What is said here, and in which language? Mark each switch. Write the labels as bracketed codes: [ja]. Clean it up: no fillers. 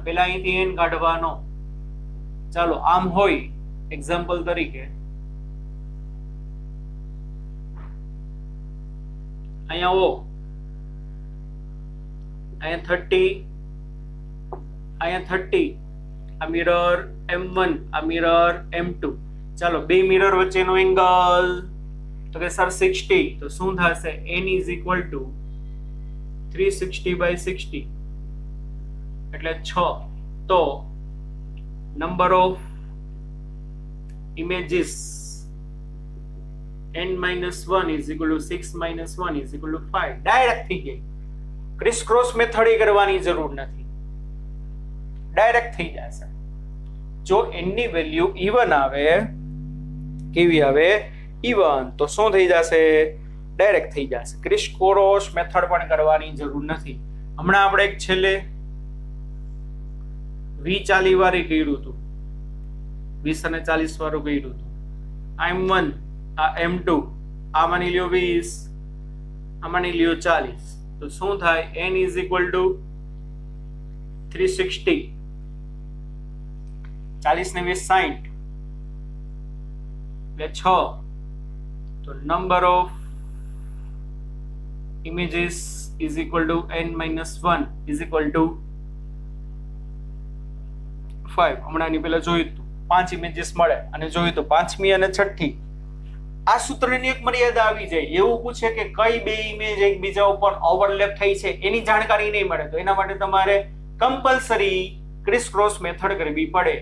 [gu] પેલા અહીંથી n કાઢવાનો. ચાલો આમ હોય એક્ઝામ્પલ તરીકે અહીંયા ઓ અહીંયા 30 આ મિરર m1 આ મિરર m2. ચાલો બે મિરર વચ્ચેનો એંગલ તો કે સર 60. તો શું થશે? [en] n is equal to 360 by 60 [gu] એટલે 6. તો [en] Number of images n-1 is equal to 6 minus 1 is equal to 5. [gu] Direct થઈ ગઈ. ક્રિસ ક્રોસ મેથડ એ કરવાની જરૂર નથી, ડાયરેક્ટ થઈ જશે. જો n ની વેલ્યુ ઇવન આવે, કેવી આવે? ઇવન, તો શું થઈ જશે? ડાયરેક્ટ થઈ જશે. ક્રિસ ક્રોસ મેથડ પણ કરવાની જરૂર નથી. હમણાં આપણે એક છેલ્લે 20-40 વાળી કર્યું હતું, 20 અને 40 વાળું કર્યું હતું. m1 આ m2, આ માની લ્યો 20, આ માની લ્યો 40, તો શું થાય? [en] n is equal to 360, [gu] 40 ને 20 60, એટલે 6. [en] તો number of images is equal to n-1 is equal to 5. [gu] હમણાં ની પહેલા જોયું હતું 5 ઇમેજીસ મળે અને જોયું તો 5મી અને 6ઠી. આ સૂત્રની એક મર્યાદા આવી જાય. એવું પૂછે કે કઈ બે ઇમેજ એકબીજા ઉપર ઓવરલેપ થઈ છે, એની જાણકારી નહીં મળે, તો એના માટે તમારે કમ્પલસરી ક્રિસ ક્રોસ મેથડ કરવી પડે.